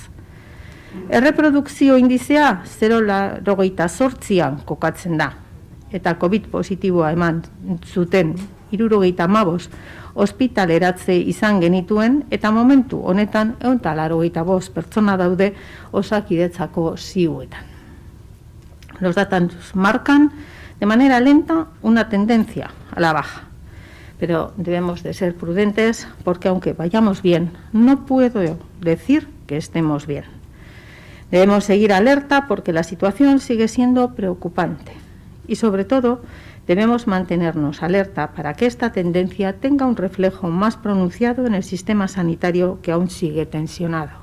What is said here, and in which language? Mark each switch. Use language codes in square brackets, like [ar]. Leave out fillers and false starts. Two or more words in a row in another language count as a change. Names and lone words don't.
[eu] Erreprodukzio indizea 0,88an kokatzen da. Eta COVID positiboa eman zuten 75 ospitaleratze izan genituen eta momentu honetan 185 pertsona daude Osakidetzako ziuetan. [es] Los datos marcan de manera lenta una tendencia a la baja, pero debemos de ser prudentes porque aunque vayamos bien, no puedo decir que estemos bien. Debemos seguir alerta porque la situación sigue siendo preocupante y sobre todo debemos mantenernos alerta para que esta tendencia tenga un reflejo más pronunciado en el sistema sanitario que aún sigue tensionado.